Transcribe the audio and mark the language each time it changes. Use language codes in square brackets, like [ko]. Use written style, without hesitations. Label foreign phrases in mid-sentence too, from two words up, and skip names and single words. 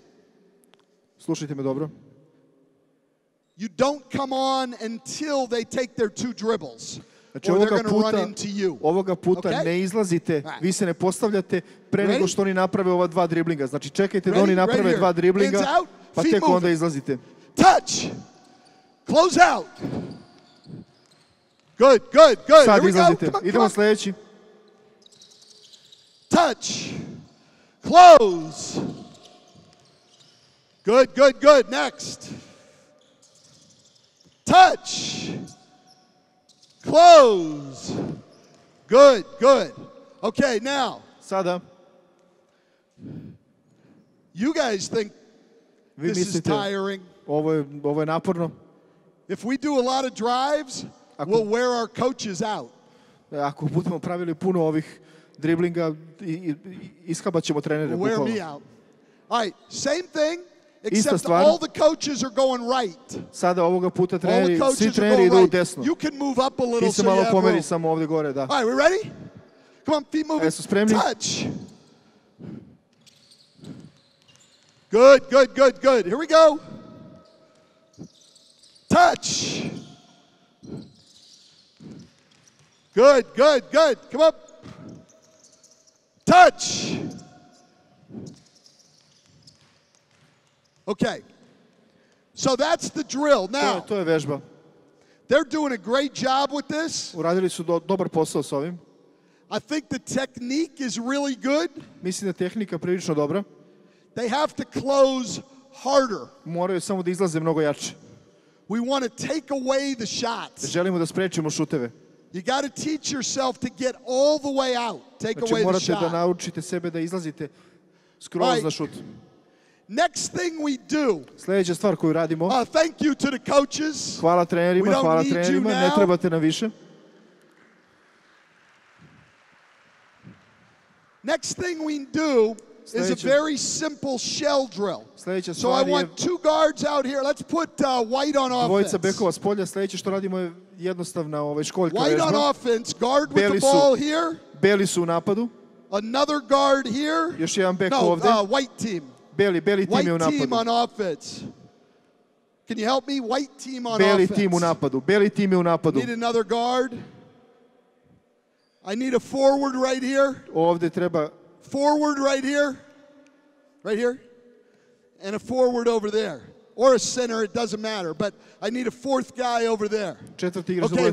[sr] Slušajte me dobro. [en] You don't come on until they take their 2 dribbles. [sr] Znači [en] Or they're going to run into you. [sr] ovoga puta [en] Okay? [sr] ne izlazite, vi se ne postavljate pre [en] Ready? [sr] nego što oni naprave ova 2 driblinga. Znači čekajte da [en] Ready? [sr] oni [en] Right [sr] naprave [en] here. [sr] 2 driblinga, [en] Hands out, [sr] pa [en] feet [sr] tek onda [en] moving. [sr] izlazite. [en] Touch. Close out. Good, good, good. [sr] Sad [en] Here we go. [sr] izlazite. [en] Come on, come [sr] Idemo [en] on. [sr] sljedeći. [en] Touch. Close. Good, good, good. Next. Touch. Close. Good, good. Okay, now, [sr] Sada, [en] you guys think [sr] vi [en] this is [sr] mislite, [en] tiring. [sr] ovo je naporno. [en] If we do a lot of drives, we'll wear our coaches out. [sr] Ako budemo pravili puno ovih driblinga, ishabat ćemo trenere. [en] We'll wear me [sr] bukvalno. [en] out. All right, same thing, [sr] Ista [en] except [sr] stvar. [en] all the coaches are going right. [sr] Sada ovoga puta [en] All the [sr] svi [en] coaches are [sr] treneri [en] going [sr] idu u [en] right. [sr] desno. [en] You can move up a little [sr] Ti se [en] so you [sr] malo [en] have [sr] pomeri [en] room. [sr] samo ovdje gore, da. [en] All right, we ready? Come on, feet moving. [sr] Jesu spremni? [en] Touch. Good, good, good, good. Here we go. Touch. Good, good, good. Come up. Touch. Okay. So that's the drill. Now, [sr] To je vežba. [en] they're doing a great job with this. [sr] Uradili su dobar posao s ovim. [en] I think the technique is really good. [sr] Mislim da je tehnika prilično dobra. [en] They have to close harder. [sr] Moraju samo da izlaze mnogo jače. [en] We want to take away the shots. [sr] Želimo da sprečimo šuteve. [en] You got to teach yourself to get all the way out. Take [sr] Znači [en] away the [sr] morate da [en] shot. [sr] naučite sebe da izlazite skroz [en] Right. [sr] na šut. [en] Next thing we do, [sr] Sljedeća stvar koju radimo, [en] thank you to the coaches. [sr] hvala [en] We [sr] trenerima, [en] don't [sr] hvala [en] need you [sr] trenerima, ne [en] now. [sr] trebate nam više. [en] Next thing we do is a [sr] Sljedeća- [en] very simple shell drill. [sr] Sljedeća [en] So I [sr] stvar je [en] want 2 guards out here. Let's put White on [sr] dvojica [en] offense. [sr] bekova s polja. Sljedeće što radimo je jednostavna školjka [en] White on [sr] vežba. [en] offense. Guard with the [sr] Beli [en] ball [sr] su, [en] here. [sr] beli su u napadu, [en] Another guard here. [sr] još jedan bek [en] No, [sr] ovdje. [en] white team. [sr] Beli tim je u [en] White team [sr] napadu. [en] on offense. Can you help me? White team on [sr] Beli [en] offense. [sr] tim u napadu. Beli tim je u napadu. [en] Need another guard. I need a forward right here. [sr] Ovdje treba [en] Forward right here. Right here. And a forward over there. Or a center, it doesn't matter. But I need a 4th guy over there. [sr] četvrti igrač da [en] Okay,